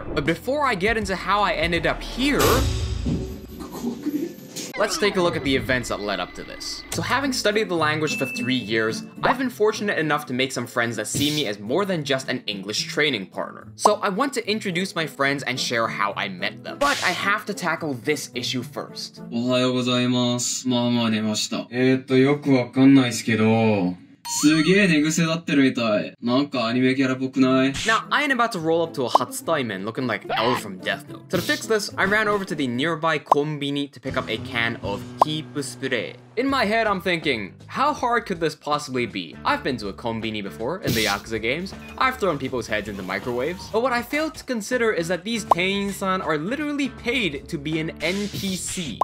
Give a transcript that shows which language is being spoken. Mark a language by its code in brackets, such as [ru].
[en] But before I get into how I ended up here, let's take a look at the events that led up to this. So having studied the language for 3 years, I've been fortunate enough to make some friends that see me as more than just an English training partner. So I want to introduce my friends and share how I met them. But I have to tackle this issue first. [ja] おはようございます。まあ出ました。よくわかんないっすけど、すげえ寝癖だってるみたい。なんかアニメキャラっぽくない? [en] Now, I ain't about to roll up to a Hatsutaimen looking like L from Death Note. So to fix this, I ran over to the nearby Conbini to pick up a can of keep spray. In my head, I'm thinking, how hard could this possibly be? I've been to a Conbini before in the Yakuza games. I've thrown people's heads into microwaves. But what I failed to consider is that these Tein-san are literally paid to be an NPC.